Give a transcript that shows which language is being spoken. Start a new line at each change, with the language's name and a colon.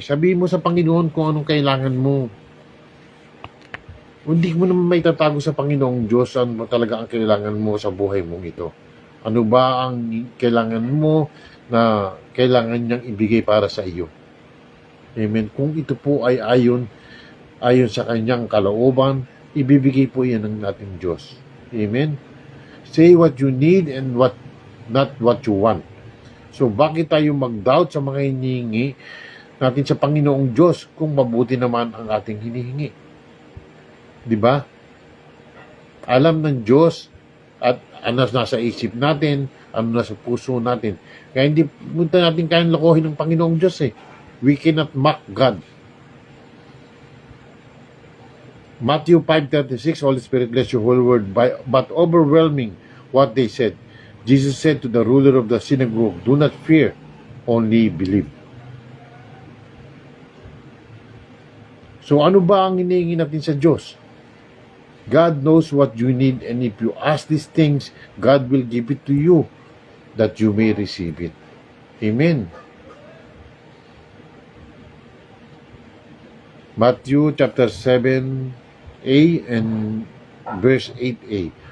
Filipino: Sabihin mo sa Panginoon kung anong kailangan mo. Hindi mo naman may tatago sa Panginoong Diyos ano talaga ang kailangan mo sa buhay mong ito. Ano ba ang kailangan mo na kailangan niyang ibigay para sa iyo? Amen. Kung ito po ay ayon sa kanyang kalooban, ibibigay po yan ng ating Diyos. Amen?
English: Say what you need and not what you want.
Filipino: So, bakit tayo mag-doubt sa mga hinihingi natin sa Panginoong Diyos kung mabuti naman ang ating hinihingi? Diba? Alam ng Diyos at ano nasa isip natin, ano nasa puso natin. Kaya hindi natin kayang lokohin ng Panginoong Diyos eh.
English: We cannot mock God. Matthew 5:36, Holy Spirit bless your whole word, but overwhelming what they said. Jesus said to the ruler of the synagogue, do not fear, only believe.
Filipino: So ano ba ang hinihingi natin sa Diyos?
English: God knows what you need, and if you ask these things, God will give it to you that you may receive it. Amen. Matthew chapter 7a and verse 8a.